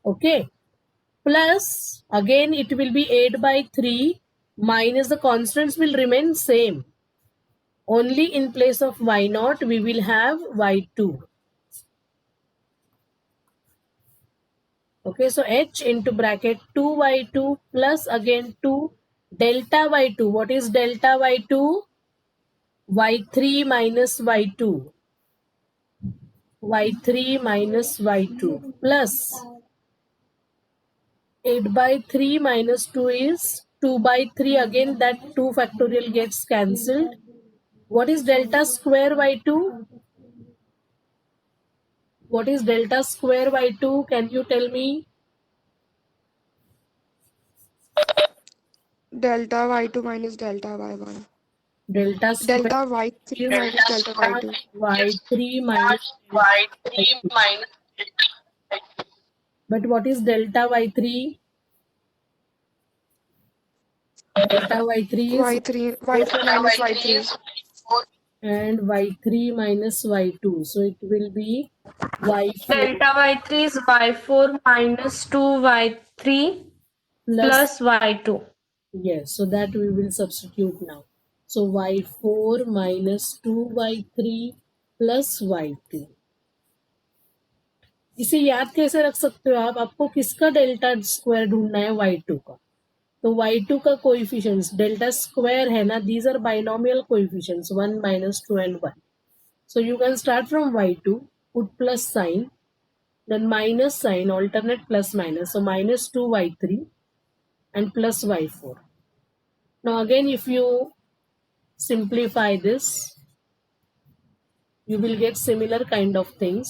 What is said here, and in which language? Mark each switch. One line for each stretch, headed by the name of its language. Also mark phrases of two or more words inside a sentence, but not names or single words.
English: Plus again it will be 8 by 3 minus the constants will remain same. Only in place of y0 we will have y2. Okay, so h into bracket 2y2 plus again 2 delta y2. What is delta y2? y3 minus y2. y3 minus y2 plus 8 by 3 minus 2 is 2 by 3. Again that 2 factorial gets cancelled. What is delta square y2? What is delta square y2? Can you tell me? Delta y2 minus delta y1. Delta square Delta y3 minus delta y2. y3 minus y3 y2. minus But what is delta y3? Delta y3 is y3 y4 minus y3. is 4. and y3 minus y2. So it will be y4 Delta y3 is y4 minus 2y3 plus y2. Yes, so that we will substitute now. So y4 minus 2y3 plus y2.
Hindi: इसे याद कैसे रख सकते हो आप? आपको किसका
English: delta square
Hindi: ढूंढना है? y2 का. तो y2 का
English: coefficients delta square
Hindi: है ना,
English: these are binomial coefficients 1 minus 2 and 1. So you can start from y2, put plus sign, then minus sign, alternate plus minus. So minus 2y3 and plus y4. Now again if you simplify this, you will get similar kind of things.